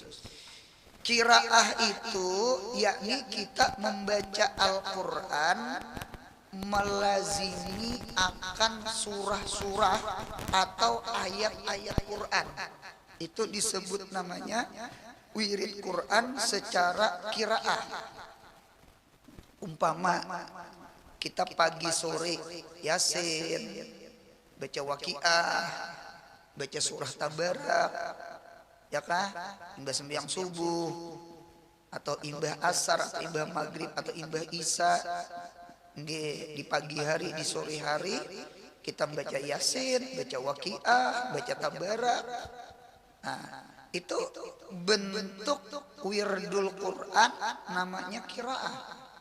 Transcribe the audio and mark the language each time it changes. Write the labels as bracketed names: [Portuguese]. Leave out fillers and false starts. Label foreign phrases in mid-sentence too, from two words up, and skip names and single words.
[Indonesian] Qiraah itu yakni kita membaca Al-Quran melazimi akan surah-surah atau ayat-ayat Quran. Itu disebut namanya wirid Quran secara qiraah. Umpama kita pagi sore Yasin, baca Waqiah, baca surah Tabarak, ya kah? Imbah sembahyang subuh atau imbah asar atau imbah maghrib atau imbah isya, di pagi hari, di sore hari kita baca Yasin, baca Waqiah, baca Tabarak. Nah, itu bentuk [Arabic] ورد القرآن, [Indonesian] namanya qiraah.